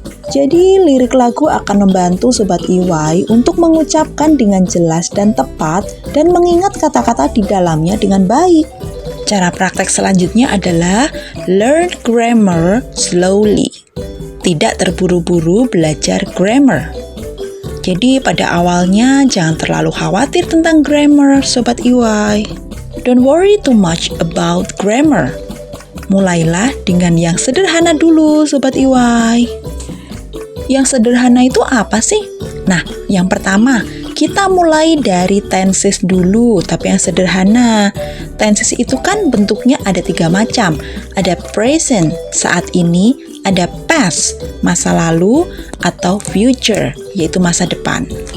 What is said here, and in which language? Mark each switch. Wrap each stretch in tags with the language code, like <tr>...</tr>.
<id>Jadi lirik lagu akan membantu Sobat IWAI untuk mengucapkan dengan jelas dan tepat dan mengingat kata-kata di dalamnya dengan baik. Cara praktek selanjutnya adalah</id> <en>learn grammar slowly.</en> <id>Tidak terburu-buru belajar grammar. Jadi pada awalnya jangan terlalu khawatir tentang grammar Sobat IWAI.</id> <en>Don't worry too much about grammar.</en> <id>Mulailah dengan yang sederhana dulu Sobat IWAI. Yang sederhana itu apa sih? Nah, yang pertama, kita mulai dari tenses dulu, tapi yang sederhana. Tenses itu kan bentuknya ada 3 macam. Ada present, saat ini, ada past, masa lalu, atau future, yaitu masa depan.</id>